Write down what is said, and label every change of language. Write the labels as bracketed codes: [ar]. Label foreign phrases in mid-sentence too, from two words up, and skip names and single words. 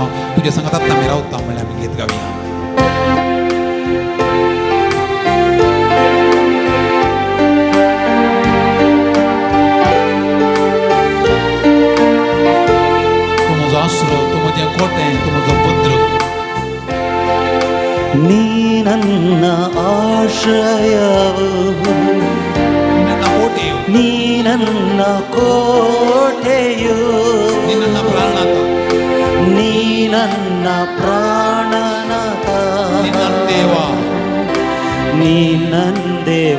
[kok] तुजे सांगात आतां आमी रावता म्हणल्यार आमी गीत गावया. तूं म्हजो आसरो, तूं म्हजें कोटें, तूं म्हजो भद्र. [kn] नी ನನ್ನ ಆಶ್ರಯವು ನನ್ನ ಕೋಟೆಯು ನೀ ನನ್ನ ಕೋಟೆಯು ನೀ ನನ್ನ ಪ್ರಾಣನಾಥ ನೀ ನನ್ನ ಪ್ರಾಣನಾಥ ನೀ ನನ್ನ ದೇವ ನೀ ನನ್ನ ದೇವ